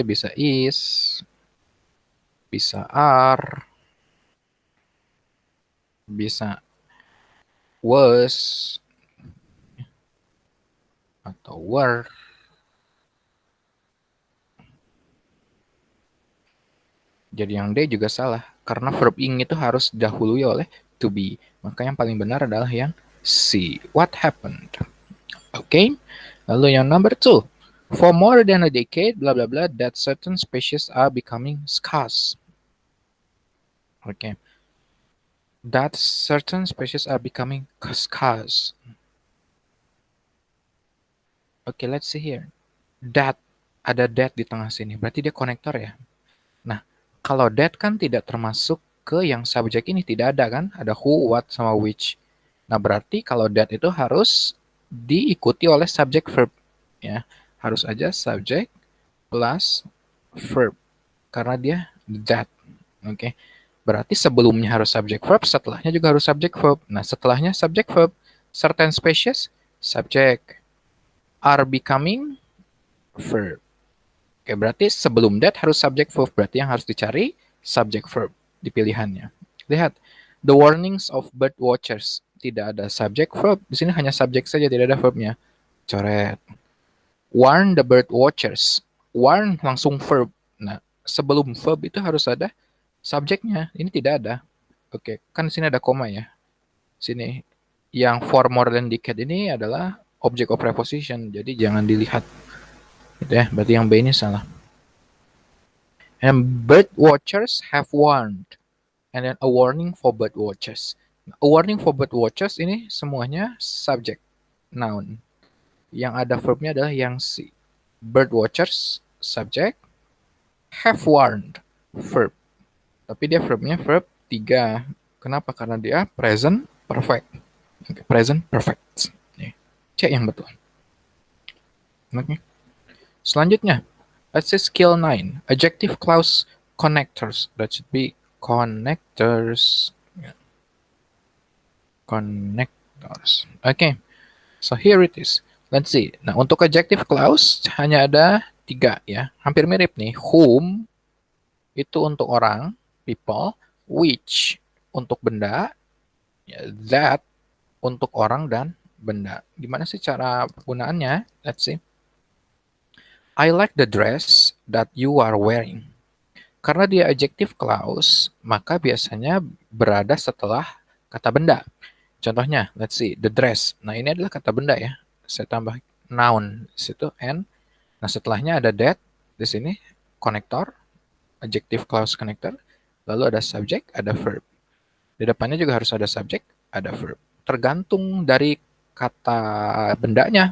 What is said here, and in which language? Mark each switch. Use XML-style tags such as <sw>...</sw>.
<id>Bisa is, bisa are, bisa was, atau were. Jadi yang D juga salah. Karena verb ing itu harus didahului oleh to be. Maka yang paling benar adalah yang C.</id> <en>What happened?</en> <id>Oke. Lalu yang number 2.</id> <en>For more than a decade, blah blah blah, that certain species are becoming scarce.</en> <id>Oke.</id> <en>That certain species are becoming scarce.</en> <id>Oke,</id> <en>let's see here.</en> <id>That, ada that di tengah sini. Berarti dia konektor ya. Nah, kalau that kan tidak termasuk ke yang subjek ini. Tidak ada kan? Ada who, what, sama which. Nah, berarti kalau that itu harus diikuti oleh subject verb. Ya. harus aja subject plus verb karena dia that. Oke. Berarti sebelumnya harus subject verb, setelahnya juga harus subject verb. Nah, setelahnya subject verb.</id> <en>Certain species subject, are becoming verb.</en> <id>Oke, berarti sebelum that harus subject verb. Berarti yang harus dicari subject verb di pilihannya. Lihat,</id> <en>the warnings of bird watchers.</en> <id>Tidak ada subject verb. Di sini hanya subject saja, tidak ada verbnya. Coret.</id> <en>Warn the bird watchers.</en> <id>Warn langsung verb. Nah, sebelum verb itu harus ada subjeknya. Ini tidak ada. Oke, kan di sini ada koma ya. Sini yang for more than decade ini adalah object of preposition. Jadi jangan dilihat. Gitu ya, berarti yang B ini salah.</id> <en>And bird watchers have warned. And then a warning for bird watchers. A warning for bird watchers</en> <id>ini semuanya</id> <en>subject, noun.</en> <id>Yang ada verbnya adalah yang C.</id> <en>Bird watchers, subject. Have warned, verb.</en> <id>Tapi dia verbnya verb 3. Kenapa? Karena dia present perfect.</id> <en>Okay, present perfect.</en> <id>C yang betul.</id> <en>Okay. Selanjutnya, let's say skill 9. Adjective clause connectors. That should be connectors. Connectors. Okay. So here it is. Let's see.</en> <id>Nah, untuk adjective clause hanya ada 3 ya. Hampir mirip nih. Whom itu untuk orang, people. Which untuk benda. That untuk orang dan benda. Gimana sih cara penggunaannya?</id> <en>Let's see. I like the dress that you are wearing.</en> <id>Karena dia adjective clause, maka biasanya berada setelah kata benda.</id> <en>Contohnya, let's see, the dress.</en> <id>Nah, ini adalah kata benda ya. Saya tambah noun di situ and. Nah, setelahnya ada that di sini, connector, adjective clause connector. Lalu ada subject, ada verb. Di depannya juga harus ada subject, ada verb. Tergantung dari kata bendanya.</id>